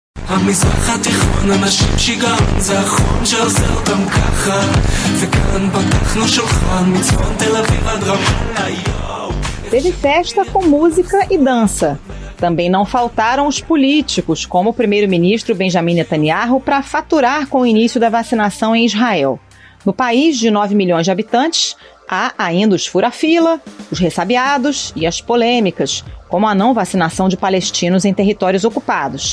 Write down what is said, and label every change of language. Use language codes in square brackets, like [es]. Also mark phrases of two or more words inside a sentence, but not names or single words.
[he] המזרח התיכון, אנשים שיגעון, זה החום שעושה אותם ככה. וכאן פתחנו שולחן, מצפון תל אביב עד רמאללה, יואו. [pt] Teve festa com música e dança. Também não faltaram os políticos, como o primeiro-ministro Benjamin Netanyahu, para faturar com o início da vacinação em Israel. No país de 9 milhões de habitantes, há ainda os fura-fila, os ressabiados e as polêmicas, como a não vacinação de palestinos em territórios ocupados.